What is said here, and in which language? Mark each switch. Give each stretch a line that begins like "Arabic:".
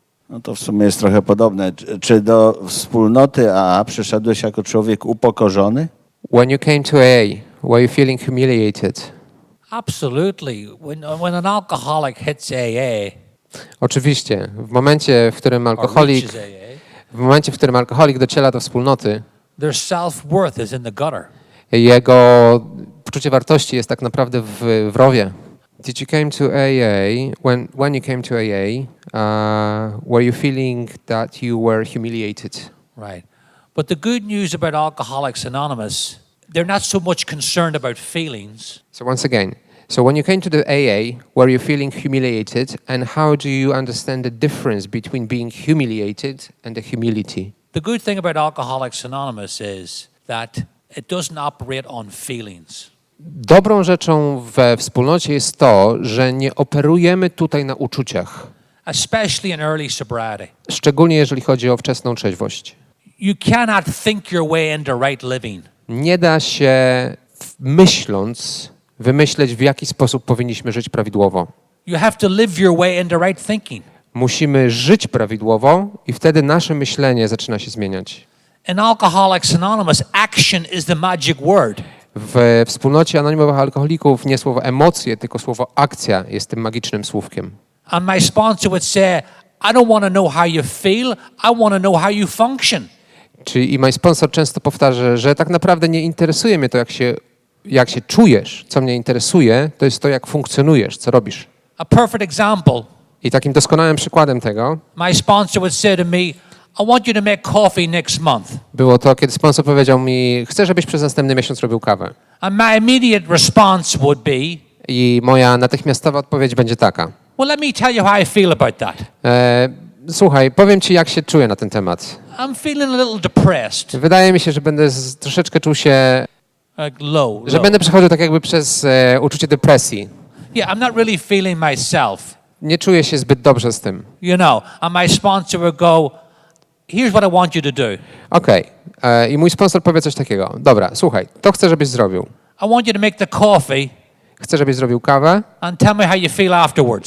Polish: No to w sumie jest trochę podobne. Czy do wspólnoty AA przyszedłeś jako człowiek upokorzony?
English: When you came to AA, were you feeling humiliated? Absolutely. When an alcoholic hits AA,
Polish: Oczywiście. W momencie, w którym alkoholik
English: reaches
Polish: W momencie, w którym alkoholik dociera do wspólnoty,
English: their self-worth is in the gutter.
Polish: jego poczucie wartości jest tak naprawdę w rowie.
English: Did you came to AA, when you came to AA, were you feeling that you were humiliated? Right. But the good news about Alcoholics Anonymous, they're not so much concerned about feelings. So once again, so when you came to the AA, were you feeling humiliated, and how do you understand the difference between being humiliated and the humility? The good thing about Alcoholics Anonymous is that it doesn't operate on feelings.
Polish: Dobrą rzeczą we wspólnocie jest to, że nie operujemy tutaj na uczuciach,
English: Especially in early sobriety.
Polish: szczególnie jeżeli chodzi o wczesną trzeźwość.
English: You cannot think your way into right living.
Polish: Nie da się myśląc wymyśleć, w jaki sposób powinniśmy żyć prawidłowo.
English: You have to live your way into right thinking.
Polish: Musimy żyć prawidłowo i wtedy nasze myślenie zaczyna się zmieniać.
English: In Alcoholics Anonymous, action is the magic word.
Polish: W wspólnocie anonimowych alkoholików nie słowo emocje, tylko słowo akcja jest tym magicznym słówkiem.
English: And my sponsor would say, I don't want to know how you feel, I want to know how you function.
Polish: Czyli i mój sponsor często powtarza, że tak naprawdę nie interesuje mnie to, jak się czujesz. Co mnie interesuje, to jest to, jak funkcjonujesz, co robisz.
English: A perfect example,
Polish: I takim doskonałym przykładem tego
English: my sponsor would say to me, I want you to make coffee next month.
Polish: było to, kiedy sponsor powiedział mi, chcę, żebyś przez następny miesiąc robił kawę.
English: And my immediate response would be,
Polish: I moja natychmiastowa odpowiedź będzie taka.
English: well, let me tell you how I feel about that.
Polish: Słuchaj, powiem ci, jak się czuję na ten temat.
English: I'm feeling a little depressed,
Polish: Wydaje mi się, że będę troszeczkę czuł się,
English: like low.
Polish: że
English: low.
Polish: będę przechodził tak jakby przez uczucie depresji.
English: Yeah, I'm not really feeling myself,
Polish: Nie czuję się zbyt dobrze z tym.
English: you know. And my sponsor would go, here's what I want you to do.
Polish: Okej. I mój sponsor powie coś takiego. Dobra, słuchaj, to chcę, żebyś zrobił.
English: I want you to make the coffee
Polish: Chcę, żebyś zrobił kawę
English: and tell me how you feel afterwards,